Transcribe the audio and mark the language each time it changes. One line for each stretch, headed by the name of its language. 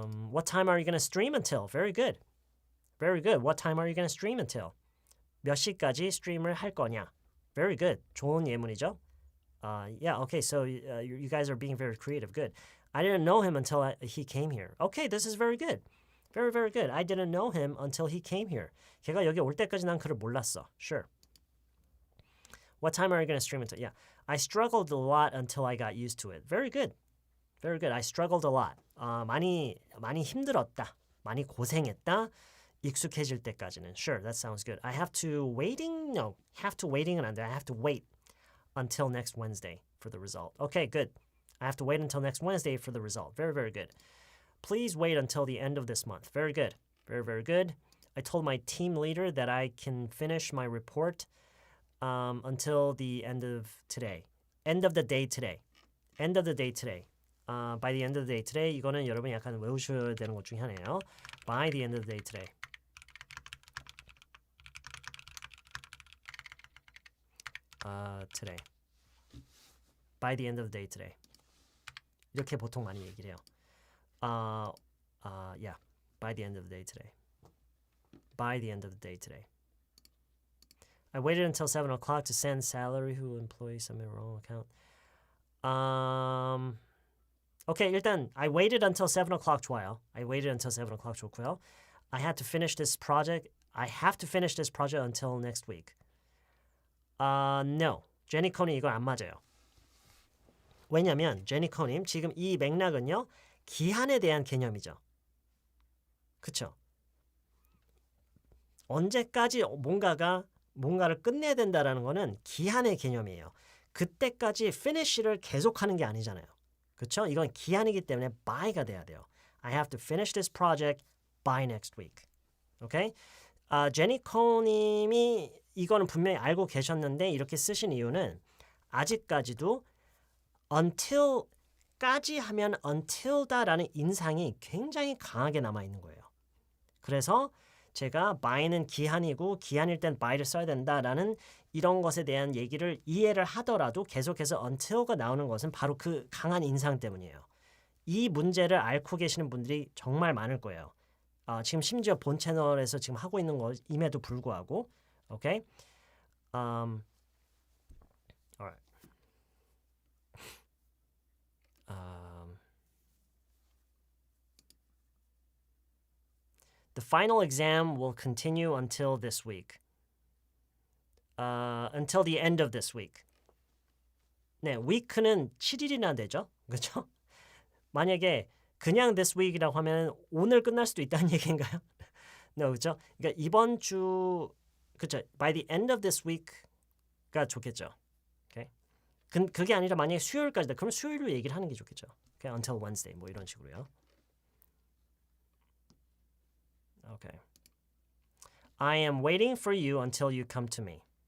English: What time are you going to stream until? Very good. Very good. What time are you going to stream until?
Korean: 몇 시까지 스트림을 할 거냐?
English: Very good.
Korean: 좋은 예문이죠.
English: Yeah, okay. So you guys are being very creative. Good. I didn't know him until he came here. Okay, this is very good. Very, very good. I didn't know him until he came here.
Korean: 걔가 여기 올 때까지 난 그를 몰랐어.
English: Sure. What time are you going to stream until? Yeah. I struggled a lot until I got used to it. Very good. Very good. I struggled a lot.
Korean: 많이 힘들었다. 많이 고생했다. 익숙해질 때까지는.
English: Sure, that sounds good. I have to waiting? No. Have to waiting은
Korean: 안 돼.
English: I have to wait until next Wednesday for the result. Okay, good. I have to wait until next Wednesday for the result. Very, very good. Please wait until the end of this month. Very good. Very, very good. I told my team leader that I can finish my report until the end of today. End of the day today. End of the day today. By the end of the day today.
Korean: 이거는 여러분이 약간 외우셔야 되는 것 중에 하나예요.
English: By the end of the day today. today. By the end of the day today.
Korean: 이렇게 보통 많이 얘기를 해요.
English: Yeah. By the end of the day today. By the end of the day today. I waited until 7 o'clock to send salary who employee submit wrong account. Okay, 일단 I waited until 7 o'clock
Korean: 좋아요.
English: I waited until 7 o'clock
Korean: 좋고요.
English: I have to finish this project until next week. No.
Korean: 제니코님 이건 안 맞아요. 왜냐면 제니코님 지금 이 맥락은요. 기한에 대한 개념이죠. 그쵸? 언제까지 뭔가를 끝내야 된다라는 거는 기한의 개념이에요. 그때까지 finish를 계속하는 게 아니잖아요. 그렇죠? 이건 기한이기 때문에 by가 돼야 돼요.
English: I have to finish this project by next week.
Korean: 오케이? 제니코님이 이거는 분명히 알고 계셨는데 이렇게 쓰신 이유는 아직까지도 until까지 하면 until다라는 인상이 굉장히 강하게 남아있는 거예요. 그래서 제가 by는 기한이고 기한일 땐 by를 써야 된다라는 이런 것에 대한 얘기를 이해를 하더라도 계속해서 until가 나오는 것은 바로 그 강한 인상 때문이에요. 이 문제를 앓고 계시는 분들이 정말 많을 거예요. 지금 심지어 본 채널에서 지금 하고 있는 것임에도 불구하고 오케이?
English: Alright. The final exam will continue until this week. Until the end of this week.
Korean: 네, week는 7일이나 되죠? 그렇죠? 만약에 그냥 this week이라고 하면 오늘 끝날 수도 있다는 얘기인가요? 네, 그렇죠? 그러니까 이번 주 그렇죠?
English: By the end of this week가
Korean: 좋겠죠.
English: Okay?
Korean: 그게 아니라 만약에 수요일까지다. 그럼 수요일로 얘기를 하는 게 좋겠죠. Okay?
English: Until Wednesday
Korean: 뭐 이런 식으로요.
English: Okay. I am waiting for you until you come to me.